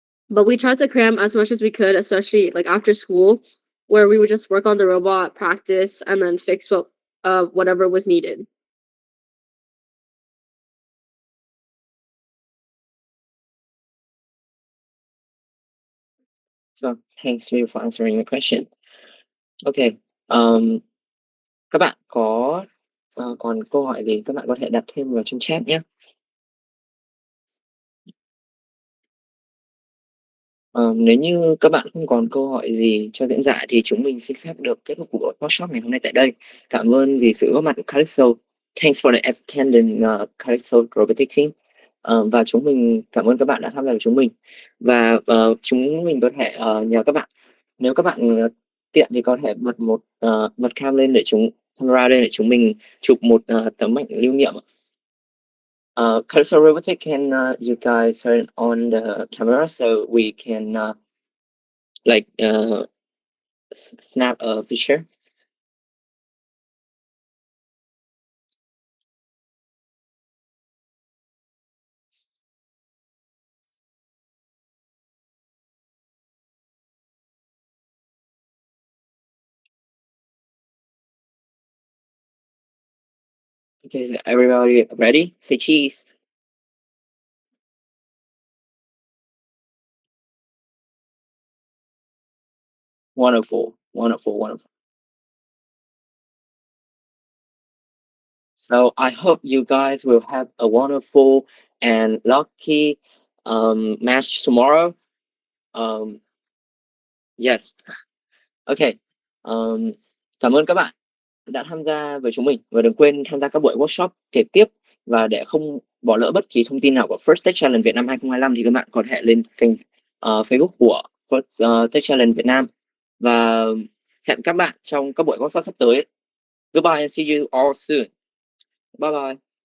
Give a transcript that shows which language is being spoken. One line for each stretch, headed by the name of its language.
English: But we tried to cram as much as we could, especially like after school, where we would just work on the robot, practice, and then fix whatever was needed. So thanks you for answering the question. Okay.
Vietnamese: Um, các bạn có còn câu hỏi gì các bạn có thể đặt thêm vào trong chat nhé. Nếu như các bạn không còn câu hỏi gì cho diễn giả thì chúng mình xin phép được kết thúc cuộc workshop ngày hôm nay tại đây. Cảm ơn vì sự góp mặt của Calypso.
English: Thanks for the attending Calypso Robotic Team.
Vietnamese: Và chúng mình cảm ơn các bạn đã tham gia với chúng mình. Và chúng mình có thể nhờ các bạn, nếu các bạn tiện thì có thể bật cam lên để camera lên để chúng mình chụp một tấm ảnh lưu niệm.
English: Cursor Robotic, can you guys turn on the camera so we can like snap a picture? Okay, is everybody ready? Say cheese. Wonderful, wonderful, wonderful. So I hope you guys will have a wonderful and lucky match tomorrow. Yes. Okay.
Vietnamese: Cảm ơn các bạn đã tham gia với chúng mình và đừng quên tham gia các buổi workshop kể tiếp, và để không bỏ lỡ bất kỳ thông tin nào của First Tech Challenge Việt Nam 2025 thì các bạn có thể lên kênh Facebook của First Tech Challenge Việt Nam, và hẹn các bạn trong các buổi workshop sắp tới.
English: Goodbye and see you all soon. Bye bye.